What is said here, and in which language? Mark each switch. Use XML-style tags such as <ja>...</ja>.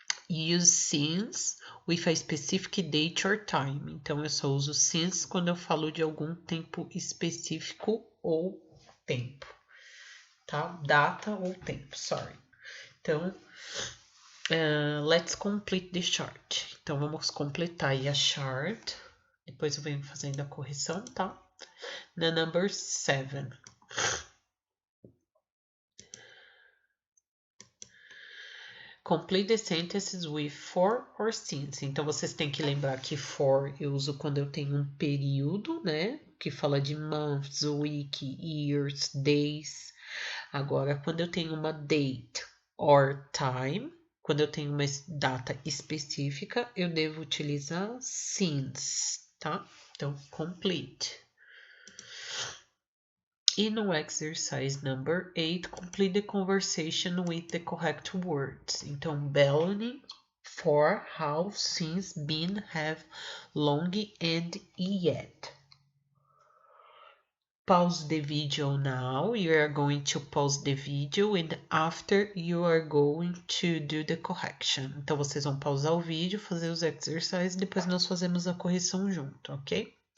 <en>Use since with a specific date or time.</en> <pt>Então, eu só uso since quando eu falo de algum tempo específico ou tempo, tá? Data ou tempo,</pt> <en>sorry. Então, let's complete the chart.</en> <pt>Então, vamos completar aí a chart. Depois eu venho fazendo a correção, tá? Na number 7.</pt> <en>Complete the sentences with for or since.</en> <pt>Então, vocês têm que lembrar que for eu uso quando eu tenho um período, né? Que fala de months, week, years, days. Agora, quando eu tenho uma date or time, quando eu tenho uma data específica, eu devo utilizar since, tá? Então, complete.</pt> <en>E no exercise number 8, complete the conversation with the correct words. Então, Bellany, for, how, since, been, have, long, and yet. Pause the video now. You are going to pause the video and after you are going to do the correction.</en> <pt>Então, vocês vão pausar o vídeo, fazer os exercises, depois nós fazemos a correção junto, ok?</pt>